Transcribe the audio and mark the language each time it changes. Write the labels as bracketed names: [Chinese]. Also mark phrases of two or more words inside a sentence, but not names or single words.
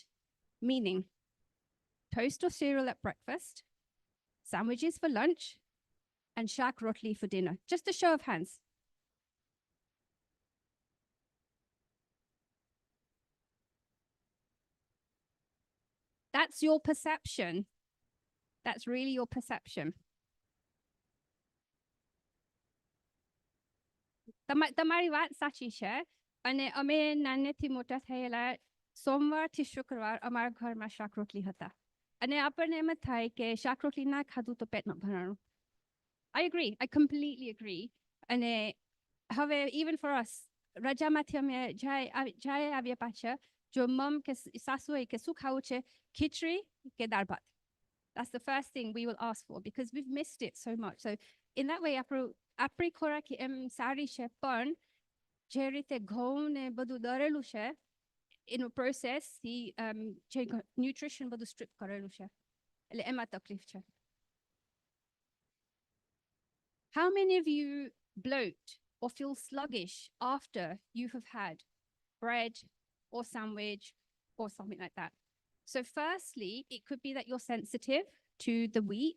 [English] Meaning toast or cereal at breakfast, sandwiches for lunch, and [Gujarati] શાક રોટલી [English] for dinner? Just a show of hands. That's your perception. That's really your perception. [Gujarati] તમારી વાત સાચી છે અને અમે નાનેથી મોટા થયેલા સોમવારથી શુક્રવાર અમારા ઘરમાં શાક રોટલી હતા અને આપણને એમ થાય કે શાક રોટલી ના ખાધું તો પેટ ન ભરાણું. [English] I agree. I completely agree. [Gujarati] અને હવે [English] even for us, [Gujarati] રજામાંથી અમે જાય આવ્યા પાછા જો મમ કે સાસુ હોય કે શું ખાવું છે ખીચડી કે દાળ ભાત. [English] That's the first thing we will ask for because we've missed it so much. So in that way, [Gujarati] આપણી ખોરાક એમ સારી છે પણ જે રીતે ઘઉં ને બધું દરેલું છે એનું પ્રોસેસ જે ન્યુટ્રિશન બધું સ્ટ્રીપ કરેલું છે એટલે એમાં તકલીફ છે. [English] How many of you bloat or feel sluggish after you have had bread or sandwich or something like that? So firstly, it could be that you're sensitive to the wheat.